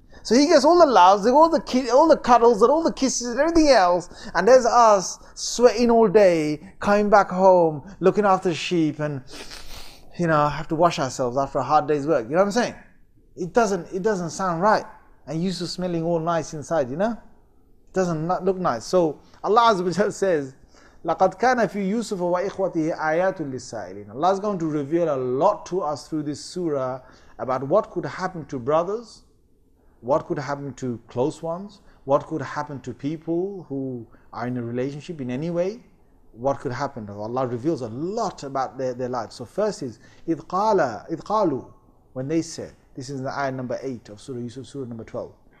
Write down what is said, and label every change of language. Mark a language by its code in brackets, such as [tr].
[en] So he gets all the loves, all the cuddles, and all the kisses and everything else. And there's us sweating all day, coming back home, looking after the sheep, and have to wash ourselves after a hard day's work. You know what I'm saying? It doesn't sound right. And Yusuf smelling all nice inside, It doesn't look nice. So Allah Azza wa Jalla says, [ar] لَقَدْ كَانَ فِي يُوسُفَ وَإِخْوَتِهِ آيَاتٌ لِلسَّائِلِينَ. [en] Allah is going to reveal a lot to us through this surah about what could happen to brothers, what could happen to close ones, what could happen to people who are in a relationship in any way, what could happen. Allah reveals a lot about their lives. So first is, [ar] إِذْ قَالُوا, [en] when they said, this is the ayah number 8 of Surah Yusuf, Surah number 12.